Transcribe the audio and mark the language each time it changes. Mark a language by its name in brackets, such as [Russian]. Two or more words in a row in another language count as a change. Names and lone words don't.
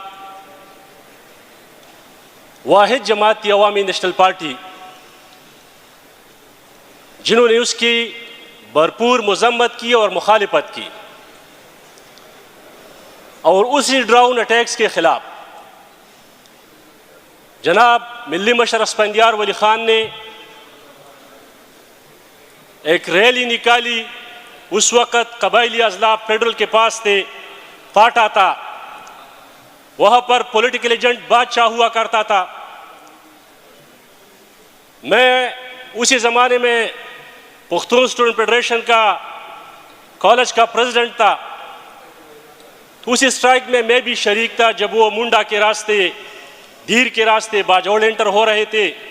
[Urdu] واحد جماعت تھی عوامی نیشنل پارٹی، جنہوں نے اس کی بھرپور مذمت کی اور مخالفت کی، اور اسی [English] drone attacks [Urdu] کے خلاف جناب ملی مشر اسفندیار ولی خان نے ایک ریلی نکالی۔ اس وقت قبائلی اضلاع فیڈرل کے پاس تھے، فاٹا تھا، وہاں پر [English] political agent [Urdu] بادشاہ ہوا کرتا تھا۔ میں اسی زمانے میں پختون اسٹوڈنٹ فیڈریشن کا کالج کا پریزیڈنٹ تھا، تو اسی اسٹرائک میں بھی شریک تھا جب وہ منڈا کے راستے، دیر کے راستے باجوڑ انٹر ہو رہے تھے۔